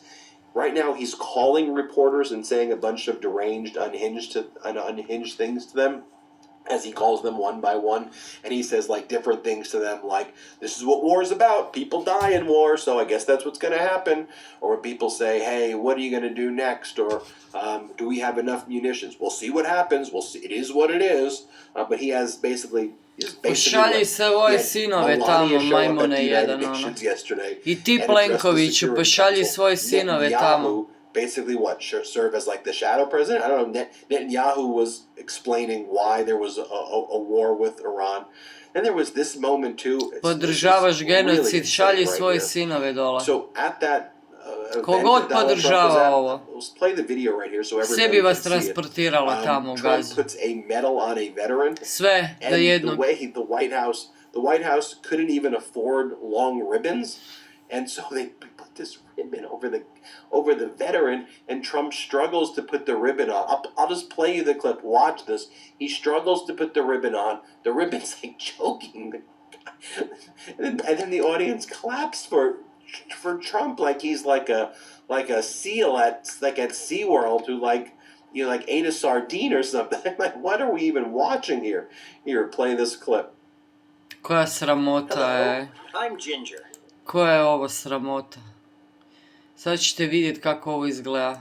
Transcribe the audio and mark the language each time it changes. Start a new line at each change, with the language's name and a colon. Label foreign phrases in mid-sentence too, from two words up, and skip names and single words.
English: Right now he's calling reporters and saying a bunch of deranged, unhinged things to them, as he calls them one by one, and he says like different things to them, like, this is what war is about, people die in war, so I guess that's what's going to happen. Or when people say, hey, what are you going to do next, or do we have enough munitions? We'll see what happens, we'll see, it is what it is. But he has basically
Croatian: Pošalji svoje sinove tamo, majmune jedan, ono. I ti Plenkoviću, pošalji svoje sinove tamo.
English: Basically what, serve as like the shadow president? I don't know, Netanyahu was explaining why there was a war with Iran. Then there was this moment too.
Croatian: Podržavaš genocid, šalji svoje sinove dole.
English: So at that
Croatian: Kogod podržava ovo,
English: play the video right here so
Croatian: sve bi vas transportiralo tamo u Gazu.
English: Trump puts a medal on a veteran.
Croatian: Sve da jednog.
English: And the White House couldn't even afford long ribbons, and so they put this ribbon over the veteran, and Trump struggles to put the ribbon on. I'll just play you the clip. Watch this. He struggles to put the ribbon on. The ribbon's like choking, and then the audience claps for Trump like he's like a seal at SeaWorld who like ate a sardine or something. Like, what are we even watching here? Here, play this clip.
Croatian: Koja sramota je.
English: I'm Ginger.
Croatian: Koja je ovo sramota? Sad ćete vidjeti kako ovo izgleda.